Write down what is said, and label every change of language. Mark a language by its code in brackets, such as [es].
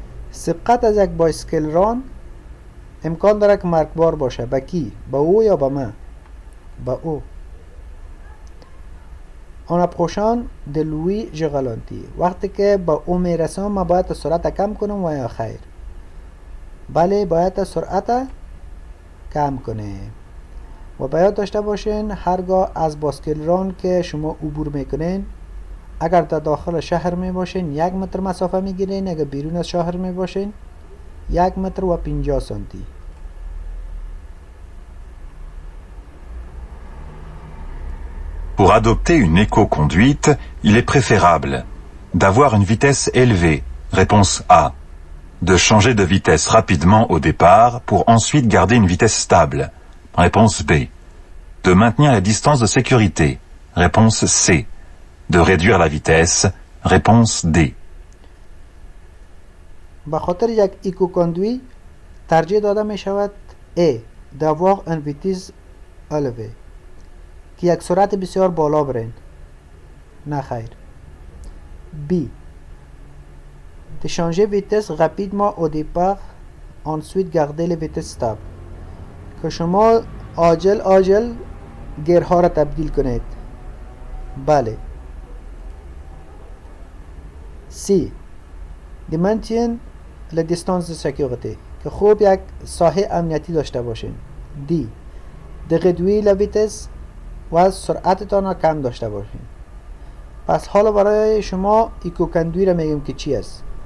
[fa] سبقت از یک بایسکل ران امکان داره که مرگبار باشه. با کی؟ با او یا با من؟ با او. [fr] En approchant de lui je ralentis. [fa] وقتی که با او میرسم من باید سرعت کم کنم و یا خیر؟ بله، باید سرعت کم کنیم. و باید داشته باشین هرگاه از بایسکل ران که شما عبور میکنین، اگر در داخل شهر می باشین 1 متر مسافه میگیرین، اگر بیرون از شهر می باشین 1 متر و 50 سانتی. [fr] Pour adopter une éco-conduite, il est préférable d'avoir une vitesse élevée, réponse A, de changer de vitesse rapidement au départ pour ensuite garder une vitesse stable, réponse B, de maintenir les distances de sécurité, réponse C, de réduire la vitesse, réponse D. [fa] به خاطر یک ایکوکاندوی ترجیح داده می شود [fr] A d'avoir un vitesse élevé [fa] که یک سرعت بسیار بالا برین. نه خیر. [fr] B de changer vitesse rapidement au départ ensuite garder les vitesses stables [fa] که شما عاجل گیرها را تبدیل کنید. بله. [fr] C de maintien la distance de sécurité [fa] که خوب یک ساحه امنیتی داشته باشین. [fr] D de réduire la vitesse [fa] و سرعتتان را کم داشته باشین. پس حالا برای شما ایکوکاندوی را میگم که چی است.